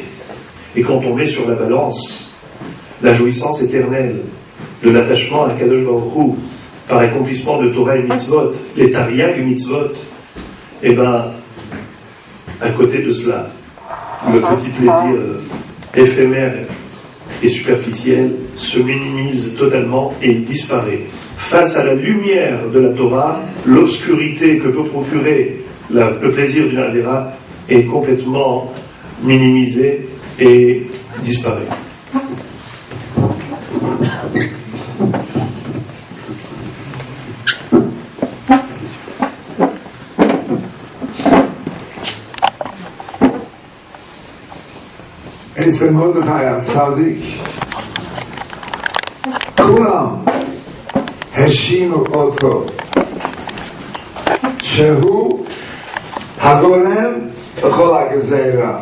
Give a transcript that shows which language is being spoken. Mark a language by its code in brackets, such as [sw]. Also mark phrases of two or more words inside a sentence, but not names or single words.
[fr] Et quand on met sur la balance la jouissance éternelle de l'attachement à [he] קדוש ברוך הוא [fr] par l'accomplissement de Torah et Mitzvot, les [he] תרי"ג מצוות, [fr] et bien, à côté de cela, le petit plaisir éphémère et superficiel se minimise totalement et disparaît. Face à la lumière de la Torah, l'obscurité que peut procurer le plaisir d'une Avera est complètement minimisée et disparaît. [he] אצל מרדכי הצדיק כולם האשימו אותו שהוא הגורם בכל הגזירה.